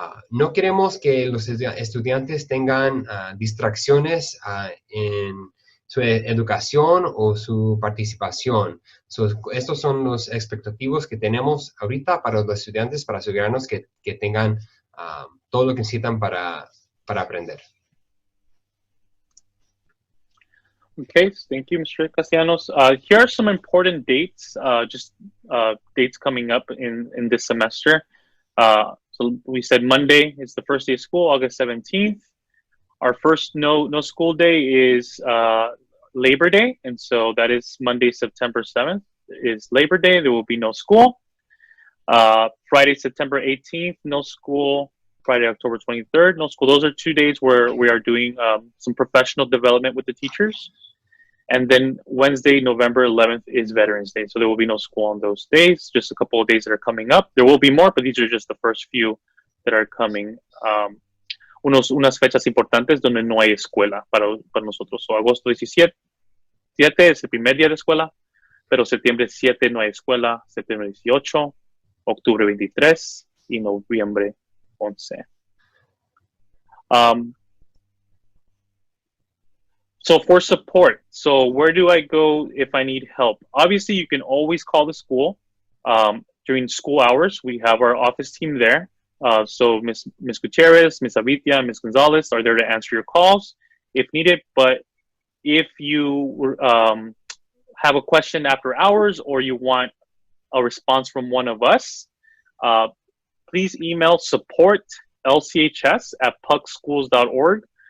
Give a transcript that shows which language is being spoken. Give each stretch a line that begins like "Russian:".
Spanish: No queremos que los estudiantes tengan distracciones en su educación o su participación. Estos son los expectativos que tenemos ahorita para los estudiantes, para asegurarnos que tengan todo lo que necesitan para aprender.
English: Okay, thank you, Mr. Castellanos. Here are some important dates, dates coming up in this semester. So we said Monday is the first day of school, August 17th. Our first no school day is Labor Day, and so that is Monday, September 7th is Labor Day. There will be no school. Friday, September 18th, no school. Friday, October 23rd, no school. Those are 2 days where we are doing some professional development with the teachers. And then Wednesday, November 11th is Veterans Day. So there will be no school on those days, just a couple of days that are coming up. There will be more, but these are just the first few that are coming.
Spanish: Unas fechas importantes donde no hay escuela para nosotros. So agosto 17 es el primer día de escuela, pero septiembre 7 no hay escuela, septiembre 18, octubre 23 y noviembre 11.
English: So for support, so where do I go if I need help? Obviously, you can always call the school during school hours. We have our office team there. So Ms. Gutierrez, Ms. Avitia, Ms. Gonzalez are there to answer your calls if needed. But if you have a question after hours or you want a response from one of us, please email support@lchs.pucschools.org.